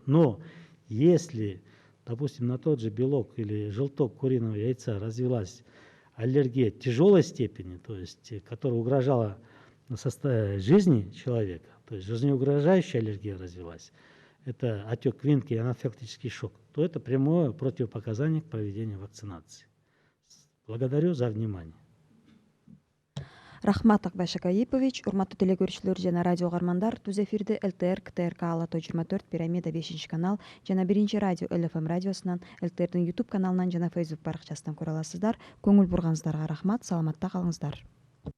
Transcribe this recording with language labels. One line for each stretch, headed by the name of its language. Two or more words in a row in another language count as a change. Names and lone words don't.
Russian: Но если, допустим, на тот же белок или желток куриного яйца развилась аллергия тяжелой степени, то есть которая угрожала жизни человека, то есть жизнеугрожающая аллергия развилась, это отек квинки и анафилактический шок, то это прямое противопоказание к проведению вакцинации. Благодарю за внимание.
Kyrgyz: Рахмат Акбай Шакайипович, урматтуу телекөрүүчүлөр жана радио угармандар, түз эфирде ЛТР, КТРК Ала 24 Пирамида 5 канал жана 1 радио ЛФМ радиосунан, ЛТРдин YouTube каналынан жана Facebook баракчасынан көрө аласыздар. Көңүл бурганыңыздарга рахмат, саламатта калыңыздар.